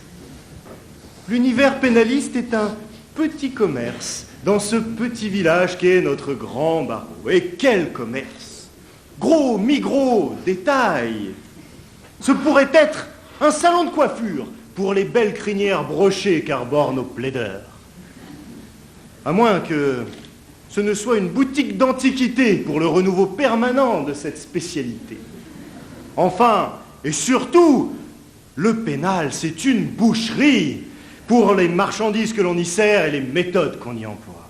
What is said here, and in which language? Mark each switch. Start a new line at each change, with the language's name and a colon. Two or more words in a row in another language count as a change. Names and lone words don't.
French: L'univers pénaliste est un petit commerce dans ce petit village qu'est notre grand barreau. Et quel commerce! Gros, mi-gros, détail. Ce pourrait être un salon de coiffure pour les belles crinières brochées qu'arborent nos plaideurs. À moins que ce ne soit une boutique d'antiquité pour le renouveau permanent de cette spécialité. Enfin, et surtout, le pénal, c'est une boucherie pour les marchandises que l'on y sert et les méthodes qu'on y emploie.